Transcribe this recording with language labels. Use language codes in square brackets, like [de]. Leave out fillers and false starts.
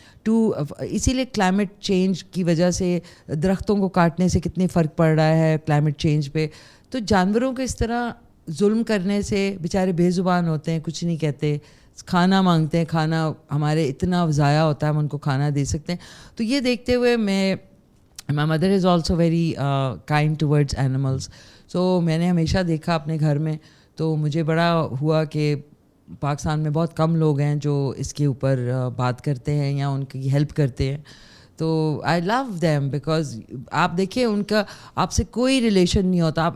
[ur] اسی لیے climate change کی وجہ سے درختوں کو کاٹنے سے کتنے فرق پڑ رہا ہے کلائمیٹ چینج پہ. تو جانوروں کو اس طرح ظلم کرنے سے بیچارے بے زبان ہوتے ہیں, کچھ نہیں کہتے, کھانا مانگتے ہیں, کھانا ہمارے اتنا ضائع ہوتا ہے, ہم ان کو کھانا دے سکتے ہیں. تو یہ دیکھتے ہوئے [en] my mother is also very kind towards animals. [ur] So میں نے ہمیشہ دیکھا اپنے گھر میں, تو مجھے بڑا ہوا کہ پاکستان میں بہت کم لوگ ہیں جو اس کے اوپر بات کرتے ہیں یا ان کی ہیلپ کرتے ہیں. تو [en] I love them because [ur] آپ دیکھیں ان کا آپ سے کوئی ریلیشن نہیں ہوتا.